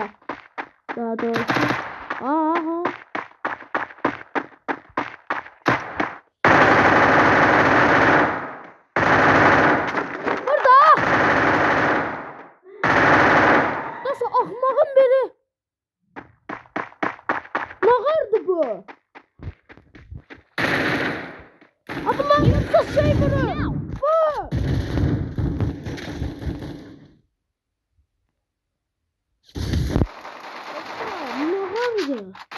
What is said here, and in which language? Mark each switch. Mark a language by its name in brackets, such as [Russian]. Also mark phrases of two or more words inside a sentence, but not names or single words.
[Azerbaijani] Daha doğrusu. Aha. Burada. Dostlar, axmağın biri. Nağardı bu? [Turkish] Abi lan yoksa şey bunu. Bu. [Azerbaijani] Nağardı.